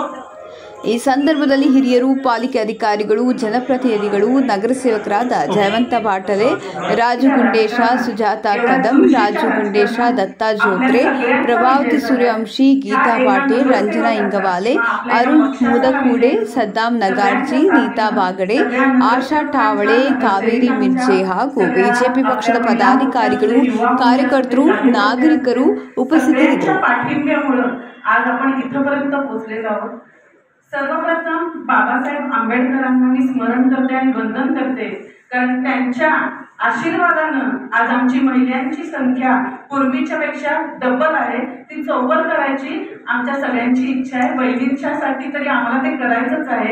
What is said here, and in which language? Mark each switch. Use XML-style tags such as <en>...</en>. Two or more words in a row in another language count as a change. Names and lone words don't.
<kn>ಈ ಸಂದರ್ಭದಲ್ಲಿ ಹಿರಿಯರು, ಪಾಲಿಕೆ ಅಧಿಕಾರಿಗಳು, ಜನಪ್ರತಿನಿಧಿಗಳು, ನಗರ ಸೇವಕರಾದ ಜಯವಂತ ಬಾಟಲೆ, ರಾಜು ಗುಂಡೇಶ, ಸುಜಾತ ಕದಂ, ರಾಜು ಗುಂಡೇಶ, ದತ್ತಾ ಜೋತ್ರೆ, ಪ್ರಭಾವತಿ ಸೂರ್ಯವಂಶಿ, ಗೀತಾ ಪಾಟೀಲ್, ರಂಜನಾ ಇಂಗವಾಲೆ, ಅರುಣ್ ಮೂದಕೂಡೆ, ಸದ್ದಾಂ ನಗಾರ್ಜಿ, ನೀತಾ ಬಾಗಡೆ, ಆಶಾ ಠಾವಳೆ, ಕಾವೇರಿ ಮಿರ್ಜೆ ಹಾಗೂ ಬಿಜೆಪಿ ಪಕ್ಷದ ಪದಾಧಿಕಾರಿಗಳು, ಕಾರ್ಯಕರ್ತರು, ನಾಗರಿಕರು ಉಪಸ್ಥಿತರಿದ್ದರು.</kn> <mr>सर्वप्रथम बाबासाहेब आंबेडकरांना मी स्मरण करते आणि वंदन करते, कारण त्यांच्या आशीर्वादानं आज आमची महिलांची संख्या पूर्वीच्या पेक्षा डबल आहे. ती चौबल करायची आमच्या सगळ्यांची इच्छा आहे. बहिणींच्यासाठी तरी आम्हाला ते करायचंच आहे.</mr>